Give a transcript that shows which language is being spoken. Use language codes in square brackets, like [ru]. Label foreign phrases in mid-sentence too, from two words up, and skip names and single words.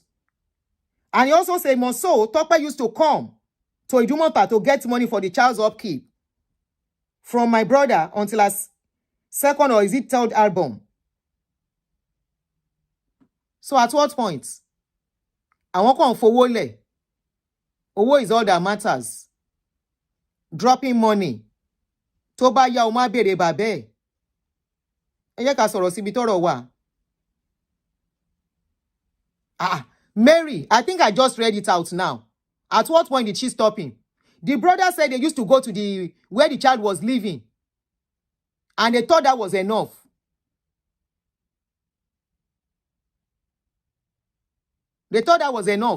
[en] And he also said, so Tope used to come to Idumota to get money for the child's upkeep from my brother until his second or is it third album. So at what point? I won't come for Wole. Owo is all that matters. Dropping money. [yo] Toba ya o ma bere babe. Ẹ jẹ́ ká sọ̀rọ̀ síbi tọ́rọ̀ wà. [en] Mary, I think I just read it out now. At what point did she stop him? The brother said they used to go to where the child was living. And they thought that was enough. They thought that was enough.